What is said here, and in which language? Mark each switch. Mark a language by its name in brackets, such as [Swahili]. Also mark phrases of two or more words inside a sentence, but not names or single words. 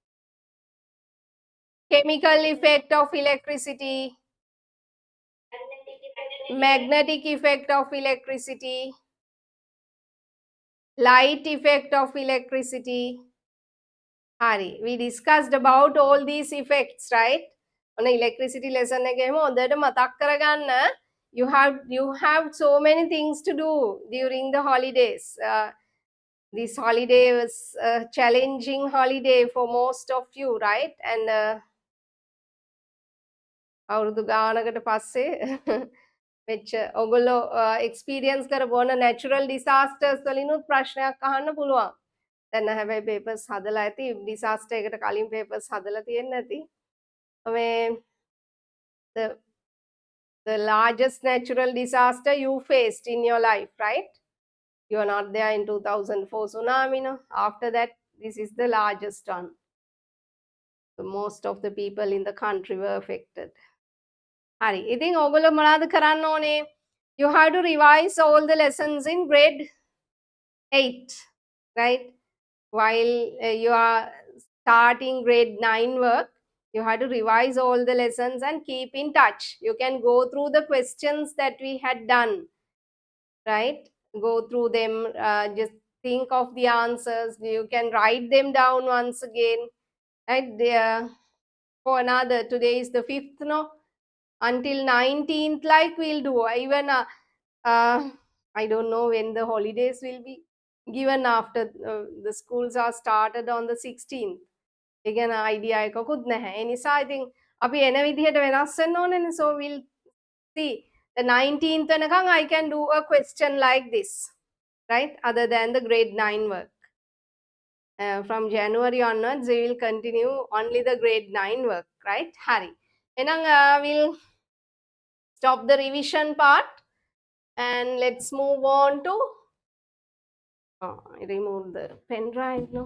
[English] Chemical effect of electricity, magnetic effect of electricity, light effect of electricity. Hari, we discussed about all these effects, right? On electricity lesson [Sinhala] එකේම හොඳට මතක් කරගන්න. [English] You have so many things to do during the holidays. This holiday was a challenging holiday for most of you, right? [Sinhala] And අවුරුදු ගානකට පස්සේ වෙච්ච ඔගොල්ලෝ experience කරපු ඕන [English] natural disasters [Sinhala] වලිනුත් ප්‍රශ්නයක් අහන්න පුළුවන්. දැන් හැබැයි papers හදලා ඇති disaster එකට කලින් papers හදලා තියෙන්න ඇති. [English] මේ the largest natural disaster you faced in your life, right? You are not there in 2004 tsunami, no? After that, this is the largest one. So most of the people in the country were affected. [Sinhala] Hari, ඉතින් ඔයගොල්ලෝ මොනවද කරන්න ඕනේ? [English] You have to revise all the lessons in grade 8, right? While you are starting grade 9 work, You have to revise all the lessons and keep in touch. You can go through the questions that we had done, right? Go through them, just think of the answers. You can write them down once again, right? There for another, today is the 5th, no? Until 19th, like we'll do. Even uh, I don't know when the holidays will be given after the schools are started on the 16th. [Sinhala] ඒ ගැන අයිඩියා එකකුත් නැහැ. ඒ නිසා ඉතින් අපි එන විදිහට වෙනස් වෙන්න ඕනේනේ. [English] So we'll see the 19th වෙනකන් I can do a question like this, right? Other than the grade 9 work. From January onwards, we will continue only the grade 9 work, right? Hari. එහෙනම් we'll stop the revision part and let's move on to I remove the pen drive now.